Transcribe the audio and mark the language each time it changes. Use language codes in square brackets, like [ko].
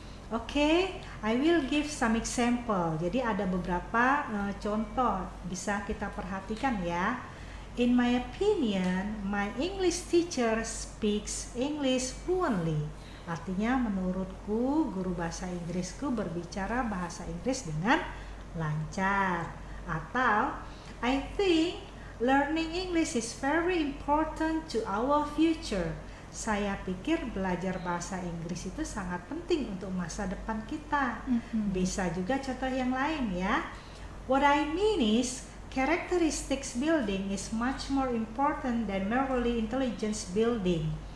[en] Okay, I will give some example. [id] Jadi ada beberapa contoh bisa kita perhatikan ya. [en] In my opinion, my English teacher speaks English fluently. [id] Artinya menurutku guru bahasa Inggrisku berbicara bahasa Inggris dengan lancar. [en] Atau I think learning English is very important to our future. [id] Saya pikir belajar bahasa Inggris itu sangat penting untuk masa depan kita. Bisa juga contoh yang lain ya. [en] What I mean is, characteristics building is much more important than merely intelligence building.